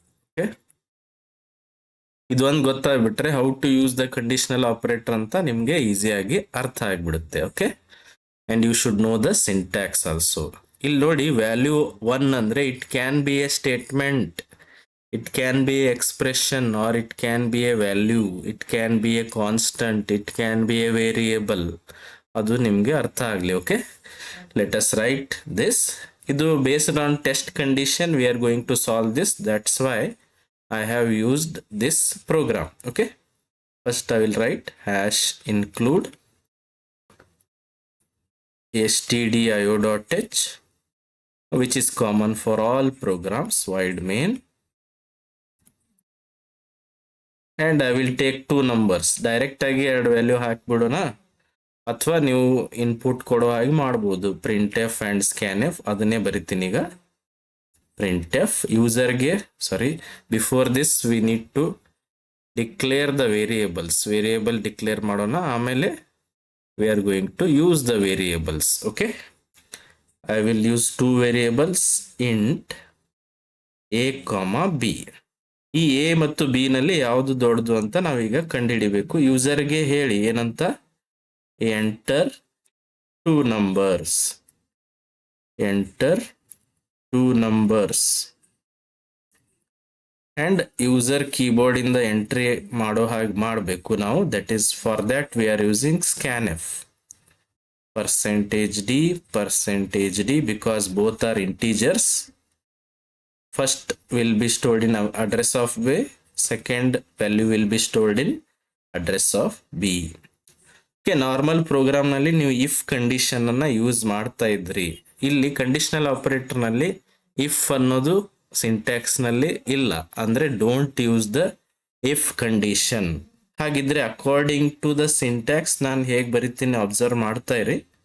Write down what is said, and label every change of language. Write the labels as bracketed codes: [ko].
[kn] Okay, ಇದೊಂದು ಗೊತ್ತಾಗ್ಬಿಟ್ರೆ [en] how to use the conditional operator [kn] ಅಂತ ನಿಮ್ಗೆ ಈಸಿಯಾಗಿ ಅರ್ಥ ಆಗ್ಬಿಡುತ್ತೆ. [en] Okay, and you should know the syntax also. [kn] ಇಲ್ಲಿ ನೋಡಿ, ವ್ಯಾಲ್ಯೂ 1 ಅಂದ್ರೆ [en] It can be a statement, it can be expression, or it can be a value, it can be a constant, it can be a variable. [kn] ಅದು ನಿಮಗೆ ಅರ್ಥ ಆಗಲಿ. Okay, [en] let us write this. ಇದು based on test condition we are going to solve this. That's why I have used this program. Okay, first I will write hash include stdio.h, which is common for all programs, void main. And I will take two numbers. [kn] Direct ಆಗಿ ಎರಡು value ಹಾಕ್ಬಿಡೋಣ, ಅಥವಾ ನೀವು input ಕೊಡೋ ಹಾಗೆ ಮಾಡ್ಬೋದು. [en] printf and scanf [kn] ಅದನ್ನೇ ಬರಿತೀನಿ ಈಗ. [en] Printf ಯೂಸರ್ಗೆ, sorry, before this we need to declare the variables. Variable declare [kn] ಮಾಡೋಣ, ಆಮೇಲೆ [en] We are going to use the variables. Okay, I will use two variables, int A comma B. [kn] ಈ A ಮತ್ತು B ನಲ್ಲಿ ಯಾವುದು ದೊಡ್ಡದು ಅಂತ ನಾವೀಗ ಕಂಡುಹಿಡಿಬೇಕು. ಯೂಸರ್ಗೆ ಹೇಳಿ ಏನಂತ, [en] Enter two numbers, enter two numbers. [kn] And user keyboard ಇಂದ ಎಂಟ್ರಿ ಮಾಡೋ ಹಾಗೆ ಮಾಡಬೇಕು ನಾವು. [en] That is for that we are using scanf. %d because both are integers. First will be stored in address of A, second value will be stored in address of B. [kn] Okay, normal program ನಲ್ಲಿ ನೀವು if condition ಅನ್ನ use ಮಾಡ್ತಾ ಇದ್ರಿ. ಇಲ್ಲಿ conditional operator ನಲ್ಲಿ if ಅನ್ನೋದು syntax ನಲ್ಲಿ ಇಲ್ಲ, ಅಂದ್ರೆ [en] Don't use the if condition. [kn] ಹಾಗಿದ್ರೆ [en] according to the syntax [kn] ನಾನು ಹೇಗೆ ಬರಿತೀನಿ ಅಬ್ಸರ್ವ್ ಮಾಡ್ತಾ ಇರಿ.